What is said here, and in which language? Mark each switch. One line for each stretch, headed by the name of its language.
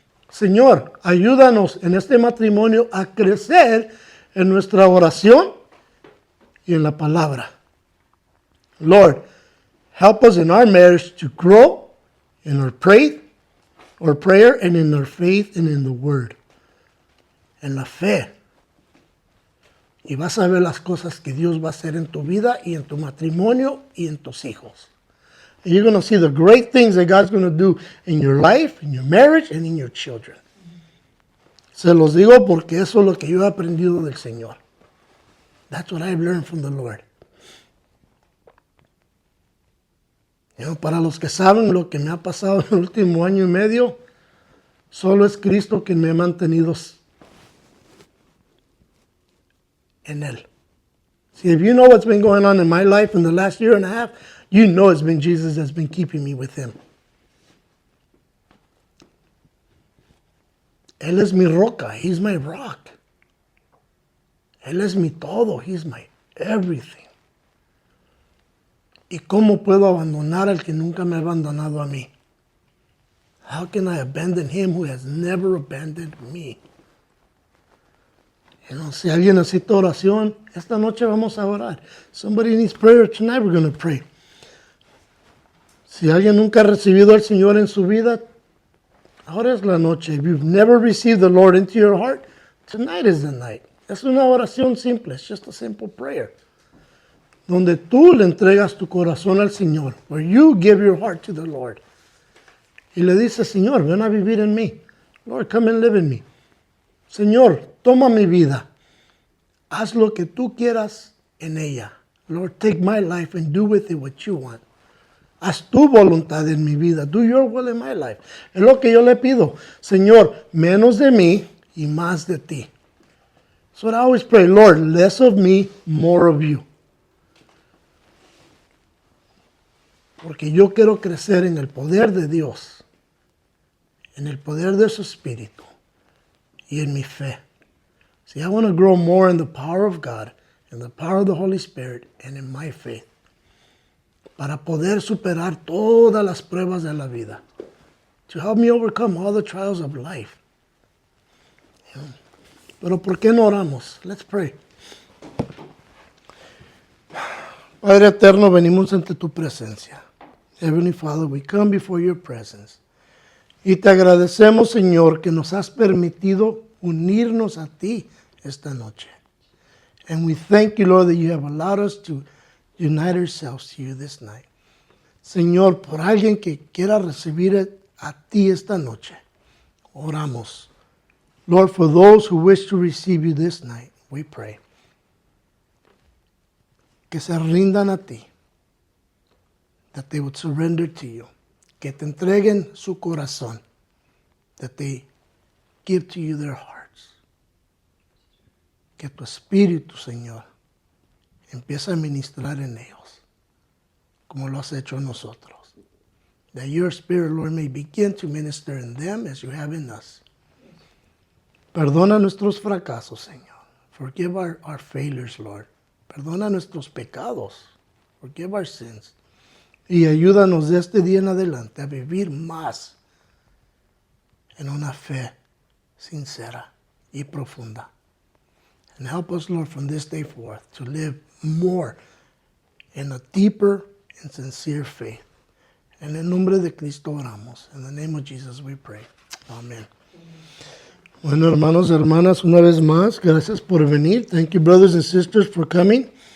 Spanish: Señor, ayúdanos en este matrimonio a crecer en nuestra oración y en la palabra.
English: Lord, help us in our marriage to grow in our prayer and in our faith and in the word.
Spanish: En la fe. Y vas a ver las cosas que Dios va a hacer en tu vida y en tu matrimonio y en tus hijos.
English: And you're going to see the great things that God's going to do in your life, in your marriage, and in your children.
Spanish: Se los digo porque eso es lo que yo he aprendido del Señor.
English: That's what I've learned from the Lord.
Spanish: Para los que saben lo que me ha pasado en el último año y medio, solo es Cristo quien me ha mantenido en Él.
English: See, if you know what's been going on in my life in the last year and a half, you know it's been Jesus that's been keeping me with Him.
Spanish: Él es mi roca.
English: He's my rock.
Spanish: Él es mi todo.
English: He's my everything.
Spanish: ¿Y cómo puedo abandonar al que nunca me ha abandonado a mí?
English: How can I abandon Him who has never abandoned me?
Spanish: Si alguien necesita oración, esta noche vamos a orar.
English: Somebody needs prayer tonight, we're going to pray.
Spanish: Si alguien nunca ha recibido al Señor en su vida, ahora es la noche.
English: If you've never received the Lord into your heart, tonight is the night.
Spanish: Es una oración simple.
English: It's just a simple prayer.
Spanish: Donde tú le entregas tu corazón al Señor.
English: Where you give your heart to the Lord.
Spanish: Y le dices, Señor, ven a vivir en mí.
English: Lord, come and live in me.
Spanish: Señor, toma mi vida. Haz lo que tú quieras en ella.
English: Lord, take my life and do with it what you want.
Spanish: Haz tu voluntad en mi vida.
English: Do your will in my life.
Spanish: Es lo que yo le pido. Señor, menos de mí y más de ti.
English: So I always pray, Lord, less of me, more of you.
Spanish: Porque yo quiero crecer en el poder de Dios, en el poder de su Espíritu y en mi fe.
English: See, I want to grow more in the power of God, in the power of the Holy Spirit, and in my faith.
Spanish: Para poder superar todas las pruebas de la vida.
English: To help me overcome all the trials of life.
Spanish: Pero ¿por qué no oramos?
English: Let's pray.
Spanish: Padre eterno, venimos ante tu presencia.
English: Heavenly Father, we come before your presence.
Spanish: Y te agradecemos, Señor, que nos has permitido unirnos a ti esta noche.
English: And we thank you, Lord, that you have allowed us to unite ourselves to you this night.
Spanish: Señor, por alguien que quiera recibir a ti esta noche, oramos.
English: Lord, for those who wish to receive you this night, we pray.
Spanish: Que se rindan a ti.
English: That they would surrender to you.
Spanish: Que te entreguen su corazón.
English: That they give to you their hearts.
Spanish: Que tu Espíritu, Señor, empieza a ministrar en ellos, como lo has hecho en nosotros.
English: That your Spirit, Lord, may begin to minister in them as you have in us.
Spanish: Perdona nuestros fracasos, Señor.
English: Forgive our failures, Lord.
Spanish: Perdona nuestros pecados.
English: Forgive our sins.
Spanish: Y ayúdanos de este día en adelante a vivir más en una fe sincera y profunda.
English: And help us, Lord, from this day forth to live more in a deeper and sincere faith.
Spanish: En el nombre de Cristo oramos.
English: In the name of Jesus we pray. Amen.
Spanish: Bueno, hermanos y hermanas, una vez más, gracias por venir.
English: Thank you, brothers and sisters, for coming.